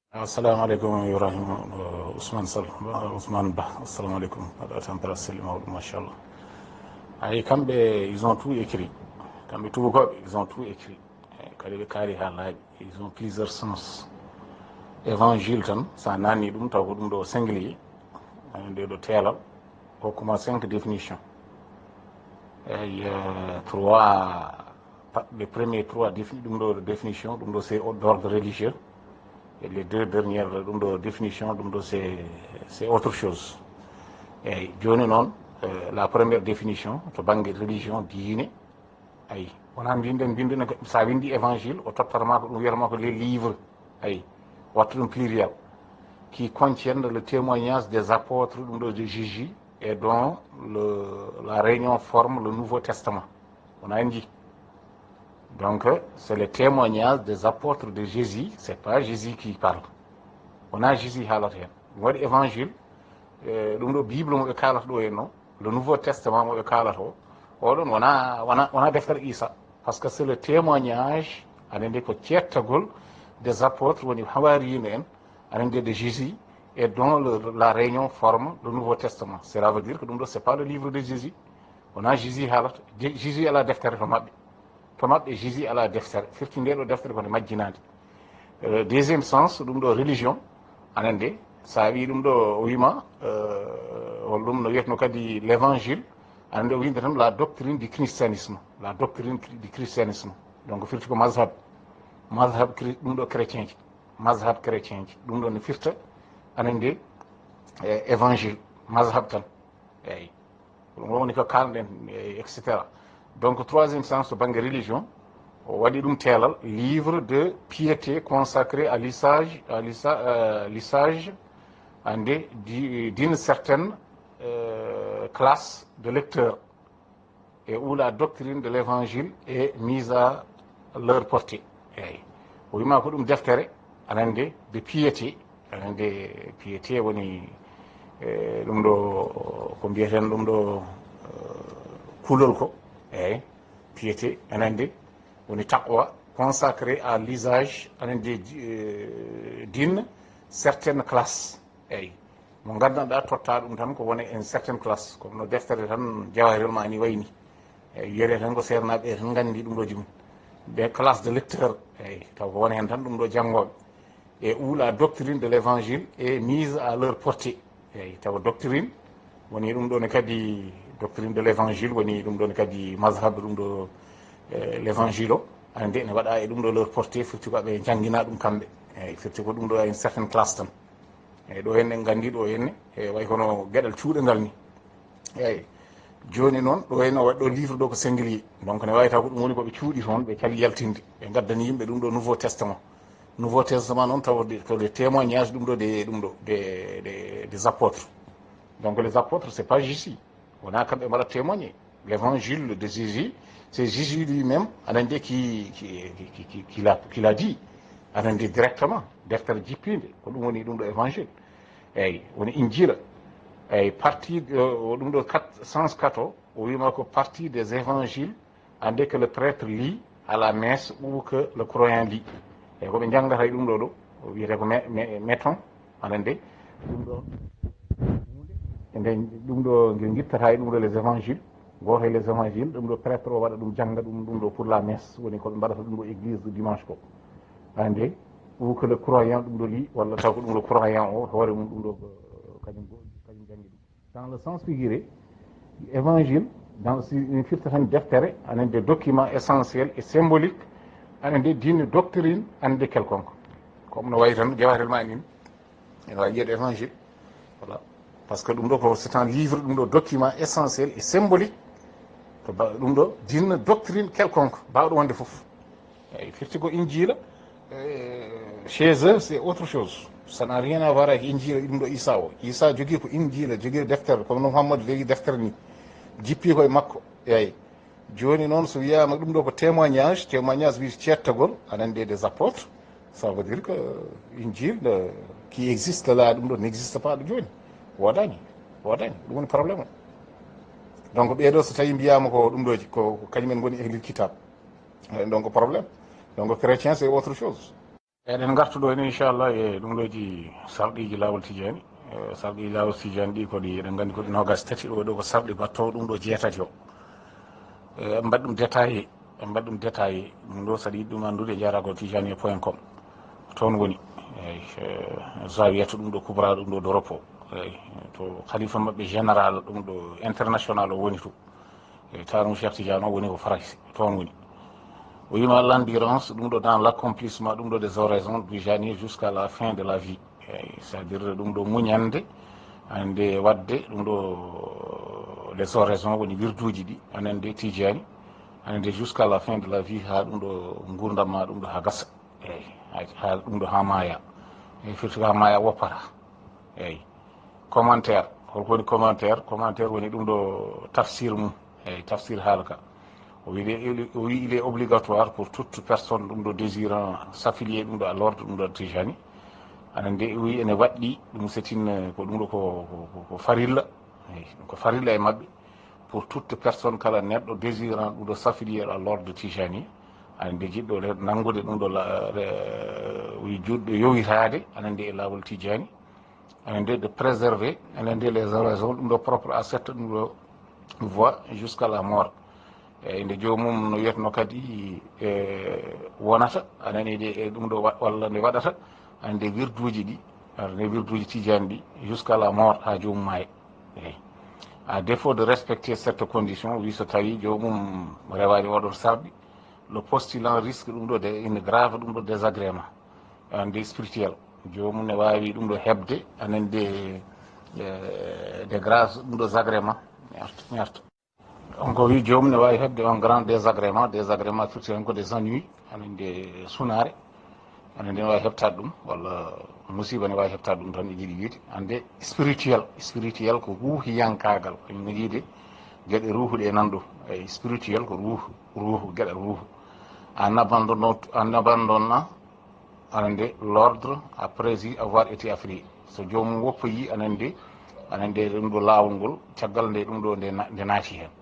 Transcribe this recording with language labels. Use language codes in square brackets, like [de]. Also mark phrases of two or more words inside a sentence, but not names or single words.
[ff] assalamu aleykum ibrahima ousmane sall ousmane ba assalamu aleykum aɗa tampere selli mawɗum machallah. ay kamɓe [fr] ils ont tout écrit, [ff] kamɓe tubakoɓe [fr] ils ont tout écrit, [ff] kadi ɓe kaari ha laaɓi, [fr] ils ont plusieurs sens. [ff] Évangile tan sa nanni ɗum taw ko ɗum ɗo singulier, nde ɗo teelal hokkuma 5 définition. [fr] eyi les premiers 3 [ff] ɗum ɗo [fr] définition [ff] ɗum ɗo [fr] c'est d'ordre religieux, et les 2 dernières [ff] ɗum ɗo [fr] définition [ff] ɗum ɗo [fr] c'est autre chose. [ff] eyyi joni noon [fr] la première définition [ff] to banggue religion diine, ayi wona mbinden bindina sa windi évangile o tottatama ko ɗum wiyatama ko [fr] les livres, [ff] ayi watta ɗum [fr] pluriel, qui contiennent le témoignage des apôtres [ff] ɗum ɗo [fr] de Jésus et dont la réunion forme le Nouveau Testament. On a dit. Donc, c'est le témoignage des apôtres de Jésus, c'est pas Jésus qui parle. On a [ff] Jésus haalata hen. Ɗum waɗi évangile, ɗum ɗo Bible mo ɓe kalata ɗo henno, [fr] le Nouveau Testament [ff] mo ɓe kalata o, oɗon wona deftere Isa, [fr] parce que c'est le témoignage, [ff] aɗa nde ko cettagol [fr] des apôtres [ff] woni hawarino en, aɗa nde [fr] de Jésus, et dont la réunion forme le Nouveau Testament. Cela veut dire que [ff] ɗum ɗo [fr] c'est pas le livre de Jésus, [ff] wona Jésus haalata. Jésus ala deftere to maɓɓe Jésus ala deftere, firti nde ɗo deftere kone majjinade. [fr] Deuxième sens [ff] ɗum ɗo religion, anande sa wi ɗum ɗo o wima hol ɗum no wiyatno kadi l'évangile, anande o winde tan [fr] la doctrine du christianisme, la doctrine du christianisme. [ff] Donc firti ko mazhab ɗum ɗo chrétien ji, mazhab chrétien ji ɗum ɗo no firta anande évangile mazhab tan, eyyi ɗum woni ko kalɗen etc. [fr] Donc troisième sens [ff] to banggue religion o waɗi ɗum teelal [fr] livre de piété consacré à l'usage ande d'une certaine classe de lecteurs, et où la doctrine de l'évangile est mise à leur portée. [ff] eyyi o wima ko ɗum deftere anande [fr] de piété, [ff] anande piété woni ɗum ɗo ko mbiyeten ɗum ɗo kulol ko, eyyi piété anande woni taqwa [fr] consacré à l'usage [ff] anande [fr] d'une certaine classe. [ff] eyyi mo gandanɗa totta ɗum tan ko woni [fr] une certaine classe, [ff] comme no deftere tan jawahirul ma ni wayni, eyyi wiyete tan ko sernaɓe tan gandi ɗum ɗo jumum [fr] des classes de lecteurs, [ff] eyyi taw ko woni hen tan ɗum ɗo janggoɓe, [fr] et où la doctrine de l'évangile est mise à leur portée. [ff] eyyi taw doctrine woni ɗum ɗo ne kadi [fr] doctrine de l'évangile [ff] woni ɗum ɗo ne kadi mazhab ɗum ɗo l'évangile o ande ne waɗa e ɗum ɗo [fr] leur portée, [ff] firti ko ɓe jangguina ɗum kamɓe, eyyi firti ko ɗum ɗo [fr] une certaine classe [ff] tan. eyyi ɗo henne gandi ɗo henne e way kono gueɗal cuuɗengal ni. eyyi joni noon ɗo henne o waɗi ɗo livre ɗo ko singulier, donc ne wawi taw ko ɗum woni koɓe cuuɗi toon ɓe cali yaltinde ɓe gaddani yimɓe ɗum ɗo [fr] nouveau testament. Nouveau testament [ff] noon taw ko [fr] le témoignage [ff] ɗum ɗo [fr] des apôtres. Donc les apôtres c'est pas Jésus, [ff] wona kamɓe mbaɗa témoigner. [fr] L'évangile de Jésus, c'est Jésus lui-même aɗa qui l'a dit, [ff] aɗa directement deftere jippinde ko ɗum woni ɗum ɗo évangile, eyyi woni injila. [fr] eyyi partie [ff] ɗum ɗo [fr] sens 4 [ff] o wima ko [fr] partie des évangiles ande que le prêtre lit à la messe ou que le croyant lit. [ff] eyyi koɓe jangdata e ɗum ɗo ɗo o wiyete ko méton anande ɗum ɗo nde ɗum ɗo nde guittata e ɗum ɗo [fr] les évangiles, [ff] goto e [fr] les évangiles [ff] ɗum ɗo prêtre o waɗa ɗum jangga ɗum ɗo [fr] pour la messe, [ff] woni koɓe mbaɗata ɗum ɗo [fr] église du dimanche [ff] ko ande [fr] ou que le croyant [ff] ɗum ɗo li, walla taw ko ɗum ɗo croyant o hoore mum ɗum ɗo kañum janggi ɗum. [fr] Dans le sens figuré, évangile dans une [ff] firta tan deftere anande [fr] document essentiel et symbolique anande d'une doctrine ande quelconque, comme [ff] no wayi tan jawahirul ma nin ene wawi wiyede [fr] évangile, voilà, parce que [ff] ɗum ɗo ko [fr] c'est un livre [ff] ɗum ɗo [fr] document essentiel et symbolique [ff] to ɗum ɗo [fr] d'une doctrine quelconque [ff] mbawɗo wonde foof. eyyi firti ko injila [fr] chez eux c'est autre chose, ça n'a rien à voir avec [ff] injila ɗum ɗo Isa o. Isa jogui ko injila jogui deftere comme no Muhammadu legi deftere ni jippi koye makko. eyyi joni noon so wiyama ɗum ɗo ko témoignage wi cettagol anande [fr] des apôtres, ça veut dire que injile qui existe là [ff] ɗum ɗo [fr] n'existe pas [ff] ɗo joni, wodani ɗum woni probléme o. donc ɓeɗo so tawi mbiyama ko ɗum ɗoji ko kañumen goni ehlil kitab, donc probléme. [fr] donc chrétien c'est autre chose. [ff] eɗen gartuɗo ni inchallah e ɗum ɗoji sarɗiji lawol tijani. Sarɗiji lawol tijani ɗi koɗi eɗen gandi koɗi nogas tati ɗo ko sarɗi battowo ɗum ɗo jeetati o. Mbaɗi ɗum détaillé ɗum ɗo saɗa yiɗi ɗum andude jaragol tijani point com toon woni. Eyyi zawiyata ɗum ɗo kubra ɗum ɗo d'Europe o. Eyyi to khalifa mabɓe général ɗum ɗo international o woni to. Tarum Cheikh Tidiane o woni ko France toon woni. [fr] O wima l'endurance [ff] ɗum ɗo [fr] dans l'accomplissement [ff] ɗum ɗo [fr] des oraisons du janvier jusqu'à la fin de la vie. C'est à dire [ff] ɗum ɗo muñande ande wadde ɗum ɗo [fr] les oraisons [ff] woni wirduji ɗi anande tijani anande [fr] jusqu'à la fin de la vie [ff] ha ɗum ɗo gurdam ma ɗum ɗo ha gasa. Eyyi ha ɗum ɗo ha maaya. Eyyi firti ha maaya woppata. Eyyi commentaire holko woni commentaire woni ɗum ɗo tafsir mum. Eyyi tafsir haalaka o wi [fr] il est obligatoire pour toute personne [ff] ɗum ɗo [fr] désirant s'affilier [ff] ɗum ɗo [fr] à l'ordre [ff] ɗum ɗo tijani anan de wi ene waɗɗi ɗum setine ko ɗum ɗo ko farilla. Eyyi ko farilla e mabɓe [fr] pour toute personne [ff] kala neɗɗo désirant ɗum ɗo [fr] s'affilier à l'ordre [ff] tijani anan de jiɗɗo nangude ɗum ɗo wi juɗɗo yowitade anan de e lawol tijani anan de préserver anan de [fr] les oraisons [ff] ɗum ɗo [fr] propre à cette [ff] ɗum ɗo voie [fr] jusqu'à la mort. [ff] Eyyi nde jomum no wiyatno kadi wonata anani de e ɗum ɗo walla nde waɗata ande wirduji ɗi nde wirduji tijani ɗi [fr] jusqu'à la mort [ff] ha jomum maayi. Eyyi [fr] à défaut de respecter cette condition [ff] wi so tawi jomum rewani oɗon sarɗi [fr] le postulant risque [ff] ɗum ɗo [fr] de une grave [ff] ɗum ɗo désagrément ande spirituel jomum ne wawi ɗum ɗo hebde anan de grave ɗum ɗo agrément merta. Donc wi jomum ne wawi hebde [fr] un grand désagrément [ff] firti tan ko [fr] des ennuis [ff] anande sunare anande ne wawi heɓtade ɗum walla musiba ne wawi heɓtade ɗum tan e jiiɗi wiide ande spirituel ko ruuhiyankagal kañum yiide gueɗe ruuhuɗe e nan ɗum. Eyyi spirituel ko ruuhu gueɗe ruuhu [fr] en abandonnant [ff] anande [fr] l'ordre après y avoir été affilié [ff] so jomum woppoyi anande ɗum ɗo lawol ngol caggal nde ɗum ɗo nde naati hen.